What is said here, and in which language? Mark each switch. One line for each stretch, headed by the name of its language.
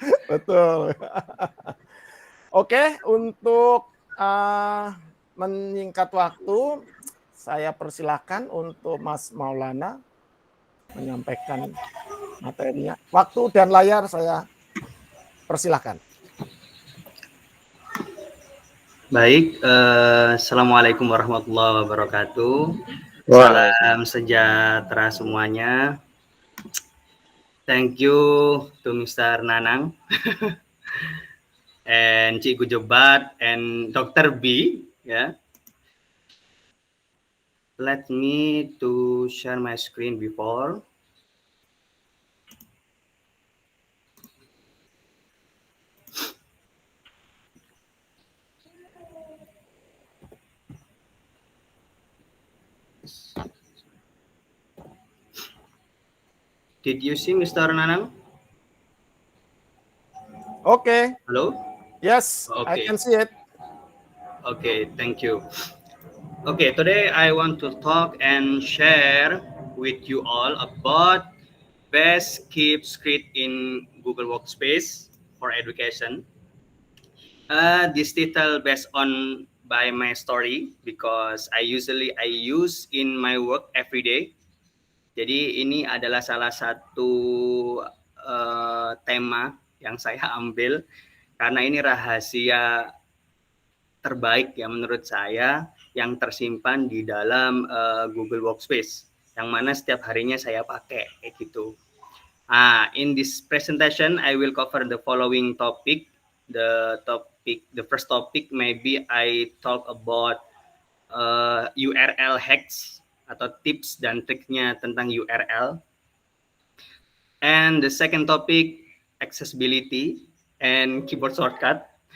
Indonesian: Betul. Oke, untuk menyingkat waktu, saya persilahkan untuk Mas Maulana menyampaikan materinya. Waktu dan layar saya persilahkan. Baik, Assalamualaikum warahmatullahi wabarakatuh. Salam sejahtera semuanya.
English: Thank you to Mr. Nanang and Cikgu Jebat and Dr. B. Yeah. Let me to share my screen before. Did you see Mr. Nanang? Okay. Hello? Yes, okay. I can see it. Okay, thank you. Okay, today I want to talk and share with you all about best keep script in Google Workspace for education. This title based on by my story because I use in my work every day.
Indonesian: Jadi ini adalah salah satu tema yang saya ambil karena ini rahasia terbaik ya menurut saya yang tersimpan di dalam Google Workspace yang mana setiap harinya saya pakai kayak gitu.
English: In this presentation I will cover the following topic. The first topic maybe I talk about URL hacks
Indonesian: atau tips dan triknya tentang URL.
English: And the second topic accessibility and keyboard shortcut.